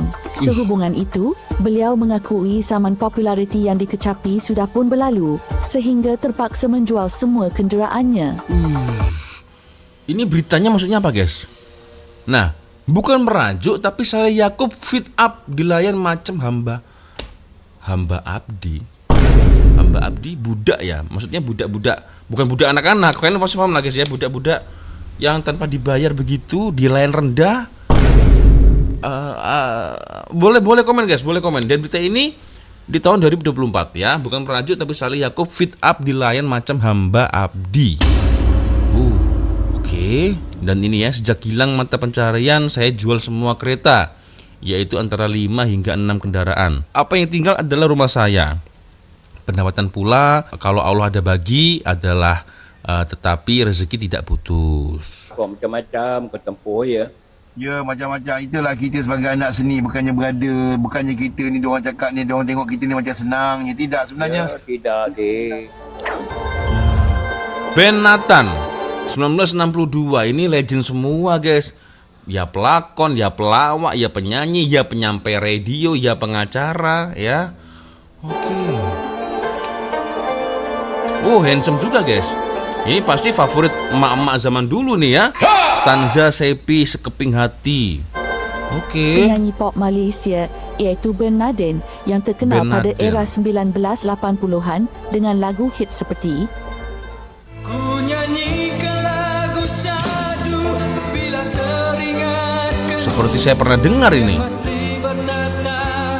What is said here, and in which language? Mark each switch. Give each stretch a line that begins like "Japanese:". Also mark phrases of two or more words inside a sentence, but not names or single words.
Malay: Sehubungan itu, beliau mengakui zaman populariti yang dikecapi sudah pun berlalu sehingga terpaksa menjual semua kenderaannya.
Indonesian: Ini beritanya maksudnya apa, guys?
Malay: Nah, bukan merajuk tapi Saleh Yakub fit up di layar macam hamba abdi.
Indonesian: Hamba abdi budak ya. Maksudnya budak-budak, bukan budak anak-anak. Kalian pasti paham lah guys ya, budak-budak yang tanpa dibayar begitu di layar rendah. Boleh komen guys, boleh komen.
Malay: Dan berita ini di tahun 2024 ya, bukan merajuk tapi Saleh Yakub fit up di layar macam hamba abdi.
Indonesian: Oke.
Malay: Dan ini ya, sejak hilang mata pencarian saya jual semua kereta, yaitu antara 5 hingga 6 kendaraan. Apa yang tinggal adalah rumah saya. Pendapatan pula kalau Allah ada bagi adalah tetapi rezeki tidak putus. Macam-macam kau tempuh ya. Ya, macam-macam. Itulah kita sebagai anak seni, bukannya berada, bukannya kita ni diorang cakap ni, diorang tengok kita ni macam senang. Ya tidak sebenarnya.
Indonesian: Ya, tidak deh. Ben Nathan 1962 ini legend semua guys. Ya pelakon, ya pelawak, ya penyanyi, ya penyampai radio, ya pengacara ya. Oke. Handsome juga guys. Ini pasti favorit emak-emak zaman dulu nih ya. Stanza Sepi Sekeping Hati. Oke.
Malay: Penyanyi pop Malaysia iaitu Ben Naden yang terkenal Ben pada Naden. era 1980-an dengan lagu hit seperti Ku nyanyikan lagu syahdu bila teringat
Indonesian: Seperti saya pernah dengar ini.
Malay: masih bertata